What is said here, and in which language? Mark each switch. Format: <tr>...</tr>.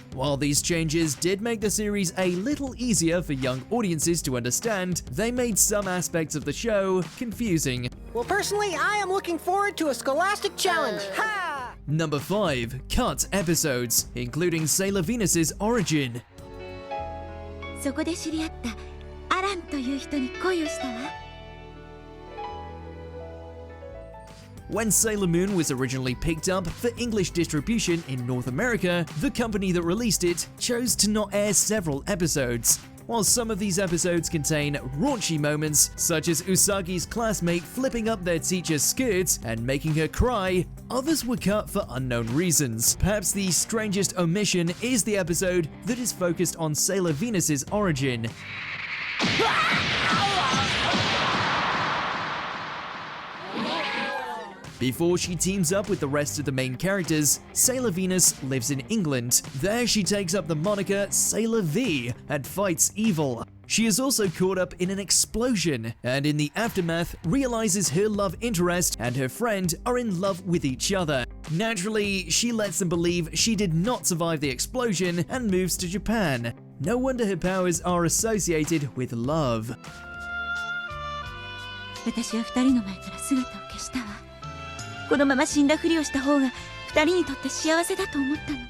<en>While these changes did make the series a little easier for young audiences to understand, they made some aspects of the show confusing. Well, personally, I am looking forward to a scholastic challenge. Ha! Number 5. Cut episodes, including Sailor Venus's origin.</en> <ja>そこで知り合ったアランという人に恋をしたわ。</ja> <en>When Sailor Moon was originally picked up for English distribution in North America, the company that released it chose to not air several episodes. While some of these episodes contain raunchy moments, such as Usagi's classmate flipping up their teacher's skirts and making her cry, others were cut for unknown reasons. Perhaps the strangest omission is the episode that is focused on Sailor Venus's origin. Before she teams up with the rest of the main characters, Sailor Venus lives in England. There she takes up the moniker Sailor V and fights evil. She is also caught up in an explosion, and in the aftermath realizes her love interest and her friend are in love with each other. Naturally, she lets them believe she did not survive the explosion and moves to Japan. No wonder her powers are associated with love.</en> <ja>私は2人の前から姿を消したわ。このまま死んだふりをした方が2人にとって幸せだと思ったの。</ja>